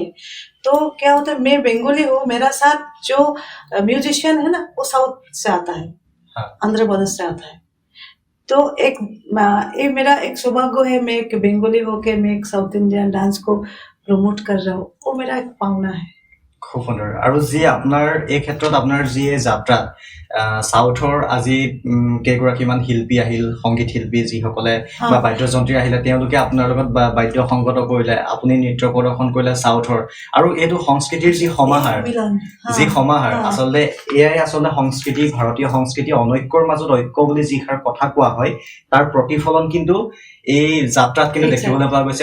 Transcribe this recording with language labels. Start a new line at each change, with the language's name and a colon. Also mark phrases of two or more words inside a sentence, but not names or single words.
Hindi: तो क्या होता है, मैं बंगाली हूँ, मेरा साथ जो म्यूजिशियन है ना वो साउथ से आता है, आंध्र प्रदेश से आता है। तो ये मेरा एक सौभाग्य है, मैं एक बंगाली होके मैं एक
English: South Indian dance
Hindi: को प्रमोट कर रहा हूँ, वो मेरा एक पावना है।
Assamese: খুব সুন্দৰ। আৰু যি আপোনাৰ এই ক্ষেত্ৰত আপোনাৰ যি যাত্ৰা সাউথৰ আজি কেইগৰাকীমান শিল্পী আহিল, সংগীত শিল্পী যিসকলে বা বাদ্যযন্ত্ৰী আহিলে, তেওঁলোকে আপোনাৰ লগত বাদ্য সংগত কৰিলে, আপুনি নৃত্য প্ৰদৰ্শন কৰিলে সাউথৰ। আৰু এইটো সংস্কৃতিৰ যি সমাহাৰ আচলতে এয়াই আচলতে সংস্কৃতি, ভাৰতীয় সংস্কৃতি অনৈক্যৰ মাজত ঐক্য বুলি যিষাৰ কথা কোৱা হয়, তাৰ প্ৰতিফলন কিন্তু এই যাত্ৰাত কিন্তু দেখিবলৈ পোৱা গৈছে।